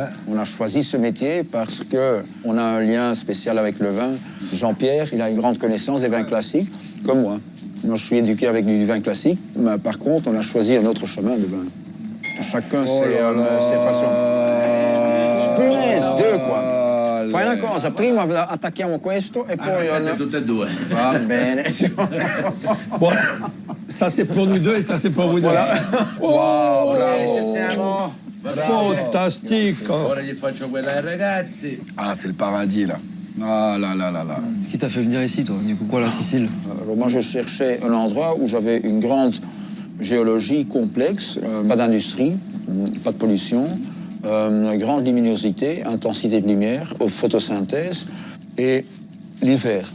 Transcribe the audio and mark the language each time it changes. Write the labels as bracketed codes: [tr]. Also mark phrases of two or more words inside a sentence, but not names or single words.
[fr] On a choisi ce métier parce qu'on a un lien spécial avec le vin. Jean-Pierre, il a une grande connaissance des vins classiques, comme moi. Moi, je suis éduqué avec du vin classique. Mais par contre, on a choisi un autre chemin de vin. Chacun ses façons. Punaise, deux, quoi. [it] Fai una cosa, prima attacchiamo questo e poi... Tutte e due. Va bene. [fr] Bon, ça, c'est pour nous deux et ça, c'est pour vous deux. Wow, [it] Siamo. [fr] Fantastique. [it] Ora gli faccio quella ai ragazzi. [fr] Ah, c'est le paradis, là. Ah là là là là. Qui t'a fait venir ici, toi? Du coup, quoi, la Sicile? Alors, moi, je cherchais un endroit où j'avais une grande géologie complexe, pas d'industrie, pas de pollution, grande luminosité, intensité de lumière, photosynthèse et l'hiver.